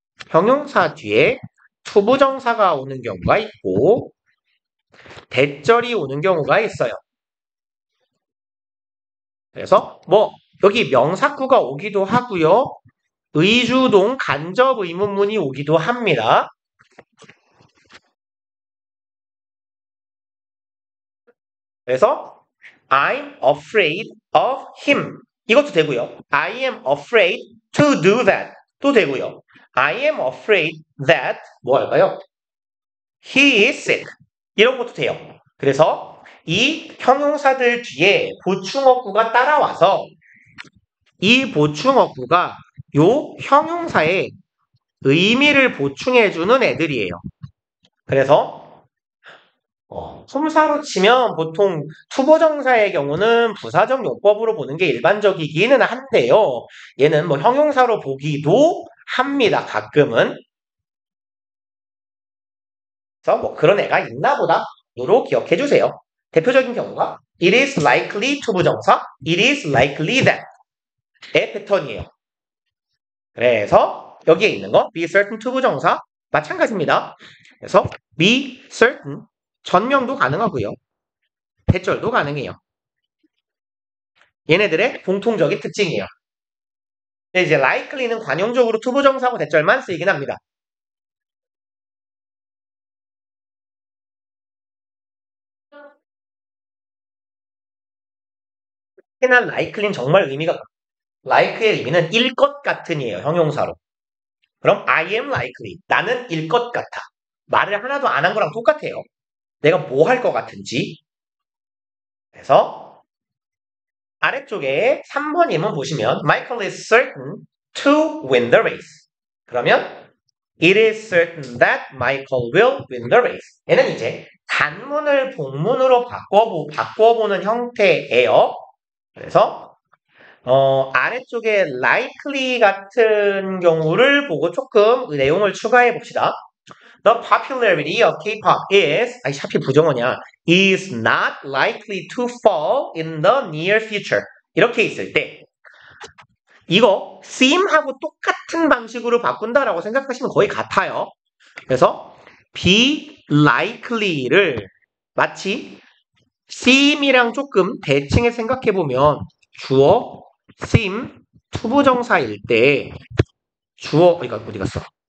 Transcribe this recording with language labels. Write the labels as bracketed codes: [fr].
[ko] 형용사 뒤에 투부정사가 오는 경우가 있고 대절이 오는 경우가 있어요. 그래서 여기 명사구가 오기도 하고요. 의주동 간접 의문문이 오기도 합니다. 그래서 [en] I'm afraid of him [ko] 이것도 되고요. [en] I am afraid to do that [ko] 또 되고요. [en] I am afraid that [ko] 뭐 할까요? [en] He is sick [ko] 이런 것도 돼요. 그래서 이 형용사들 뒤에 보충어구가 따라와서 이 보충어구가 요 형용사의 의미를 보충해주는 애들이에요. 그래서 품사로 치면 보통 투부정사의 경우는 부사적 용법으로 보는 게 일반적이기는 한데요. 얘는 형용사로 보기도 합니다. 가끔은. 그래서 그런 애가 있나 보다. 으로 기억해 주세요. 대표적인 경우가 [en] it is likely 투부정사, it is likely that [ko] 의 패턴이에요. 그래서 여기에 있는 거 be certain 투부정사 마찬가지입니다. 그래서 be certain 전명도 가능하고요. 대절도 가능해요. 얘네들의 공통적인 특징이에요. 근데 이제 likely는 관용적으로 투부정사하고 대절만 쓰이긴 합니다. 특히나 likely는 정말 의미가 like의 의미는 일 것 같은이에요. 형용사로. 그럼 [en] I am likely. [ko] 나는 일 것 같아. 말을 하나도 안 한 거랑 똑같아요. 내가 뭐 할 것 같은지. 그래서 아래쪽에 3번이면 보시면 [en] Michael is certain to win the race. [ko] 그러면 [en] It is certain that Michael will win the race. [ko] 얘는 이제 단문을 복문으로 바꿔보는 형태예요. 그래서 아래쪽에 likely 같은 경우를 보고 조금 내용을 추가해 봅시다. [en] The popularity of K-pop is, [ko] 하필 부정어냐, [en] is not likely to fall in the near future. [ko] 이렇게 있을 때 이거 seem하고 똑같은 방식으로 바꾼다라고 생각하시면 거의 같아요. 그래서 be likely를 마치 seem이랑 조금 대칭해 생각해보면 주어, seem, 투부정사일 때 주어, 어디 갔어?